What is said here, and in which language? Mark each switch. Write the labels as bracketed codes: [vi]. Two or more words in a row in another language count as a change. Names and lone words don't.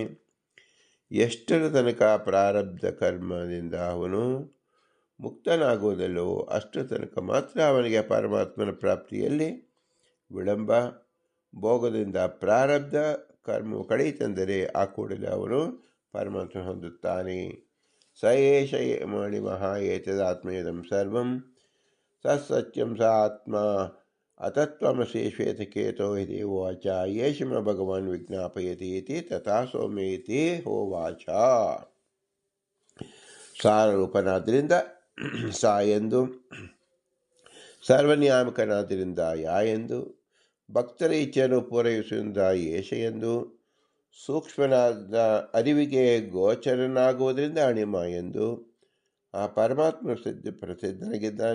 [kn] ಎಷ್ಟರ ತನಕ ಪ್ರಾರಬ್ಧ ಕರ್ಮದಿಂದ ಅವನು ಮುಕ್ತನಾಗುವುದಲ್ಲೋ ಅಷ್ಟರ ತನಕ ಮಾತ್ರ ಅವನಿಗೆ ಪರಮಾತ್ಮನ ಪ್ರಾಪ್ತಿಯಲ್ಲಿ ವಿಳಂಬ. ಭೋಗದಿಂದ ಪ್ರಾರಬ್ಧ ಕರ್ಮವು ಕಳೆಯಿತೆಂದರೆ ಆ ಕೂಡಲೇ ಅವನು ಪರಮಾತ್ಮ ಹೊಂದುತ್ತಾನೆ. [sa] ಸ ಏಷ ಮಣಿಮಃ ಏತದಾತ್ಮೇದಂ ಸರ್ವಂ ಸತ್ಸತ್ಯಂ ಸ ಆತ್ಮ ಅತತ್ವಮಸಿ ಶ್ವೇತಕೇತೋ ಇತಿ ಹೋವಾಚ ಯೇಷಮ ಭಗವಾನ್ ವಿಜ್ಞಾಪಯತಿ ಇತಿ ತಥಾ ಸೌಮ್ಯ ಇತಿ ಹೋವಾಚ. [kn] ಸಾರರೂಪನಾದ್ದರಿಂದ ಸಾ ಎಂದು, ಸರ್ವನಿಯಾಮಕನಾದ್ದರಿಂದ ಯಾ ಎಂದು, ಭಕ್ತರ ಇಚ್ಛೆಯನ್ನು ಪೂರೈಸುವುದರಿಂದ ಯೇಷ ಎಂದು, ಸೂಕ್ಷ್ಮನಾದ ಅರಿವಿಗೆ ಗೋಚರನಾಗುವುದರಿಂದ ಅಣಿಮ ಎಂದು, ಆ ಪರಮಾತ್ಮ ಪ್ರಸಿದ್ಧನಾಗಿದ್ದಾನೆ.